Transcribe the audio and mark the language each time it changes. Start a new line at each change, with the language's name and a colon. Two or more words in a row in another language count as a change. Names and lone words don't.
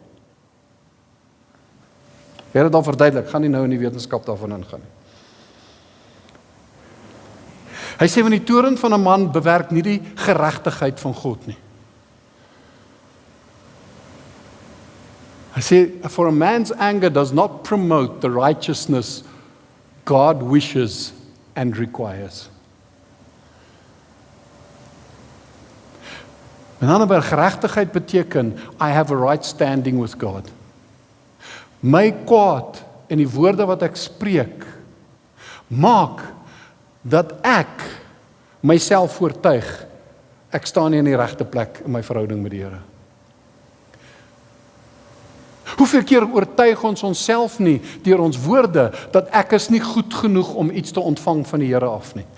Afrikaans: Here het al verduidelik, gaan nie nou in die wetenskap daarvan ingaan nie. Hy sê, want die toorn van 'n man bewerk nie die geregtigheid van God nie. Hy sê,
English: for a man's anger does not promote the righteousness God wishes and requires.
Afrikaans: Met ander woorde, geregtigheid beteken,
English: I have a right standing with God.
Afrikaans: My kwaad en die woorde wat ek spreek, maak dat ek myself oortuig, ek staan nie in die regte plek in my verhouding met die Here. Hoeveel keer oortuig ons onsself nie deur ons woorde dat ek is nie goed genoeg om iets te ontvang van die Here af nie.